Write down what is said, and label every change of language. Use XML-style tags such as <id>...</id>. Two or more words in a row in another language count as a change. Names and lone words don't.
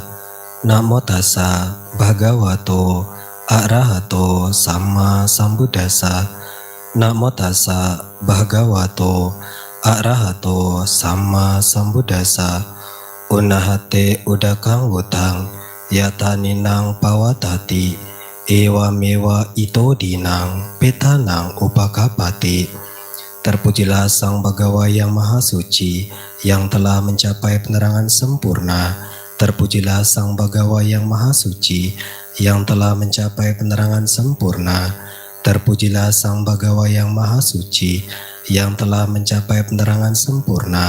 <pi>Namo tassa bhagavato arahato sama sambuddhassa. Namo tassa bhagavato arahato sama sambuddhassa. Unahate udakang wutang yataninang pawatati ewa mewa ito dinang petanang upakapati.</pi> <id>Terpujilah Sang Bhagawa yang Maha Suci yang telah mencapai penerangan sempurna. Terpujilah Sang Bhagawa yang Maha Suci yang telah mencapai penerangan sempurna. Terpujilah Sang Bhagawa yang Maha Suci yang telah mencapai penerangan sempurna.</id>